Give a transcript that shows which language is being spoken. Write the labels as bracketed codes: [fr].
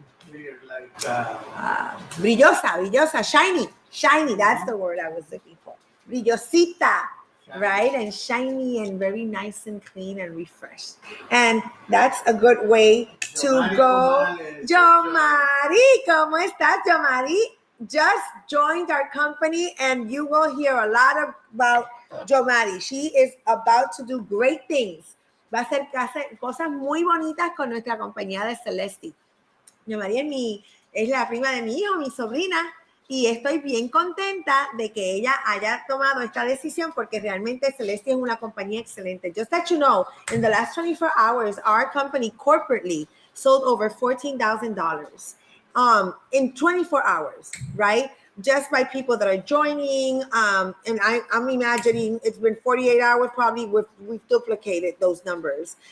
[en] Clear, like brillosa, shiny, that's the word I was looking for. Brillosita, right? And shiny and very nice and clean and refreshed. And that's a good way to go. [es] Jo Mari, ¿cómo estás, Jo Mari? [en] Just joined our company and you will hear a lot about Jo Mari. She is about to do great things. [es] Va a hacer cosas muy bonitas con nuestra compañía de Celeste. Jo Mari es la prima de mi hijo, mi sobrina, y estoy bien contenta de que ella haya tomado esta decisión porque realmente Celeste es una compañía excelente. [en] Just that you know, in the last 24 hours, our company corporately sold over $14,000 in 24 hours, right? Just by people that are joining. And I'm imagining it's been 48 hours, probably we've duplicated those numbers.